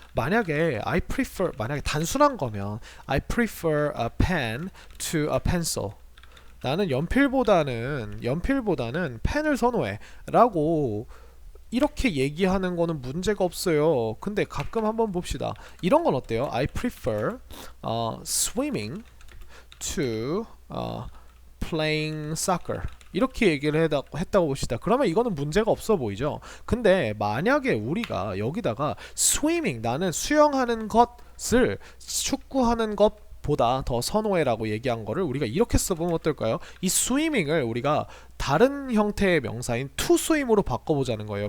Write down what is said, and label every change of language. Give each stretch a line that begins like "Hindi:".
Korean: 만약에 만약에 단순한 거면
English: I prefer a pen to a pencil
Korean: 나는 연필보다는 펜을 선호해 라고 이렇게 얘기하는 거는 문제가 없어요. 근데 가끔 한번 봅시다. 이런 건 어때요?
English: I prefer swimming to playing soccer 이렇게 얘기를 했다고 봅시다.
Korean: 그러면 이거는 문제가 없어 보이죠. 근데 만약에 우리가 여기다가 swimming 나는 수영하는 것을 축구하는 것 보다 더 선호해라고 얘기한 거를 우리가 이렇게 써보면 어떨까요? 이 swimming을 우리가 다른 형태의 명사인 to swim으로 바꿔보자는 거예요.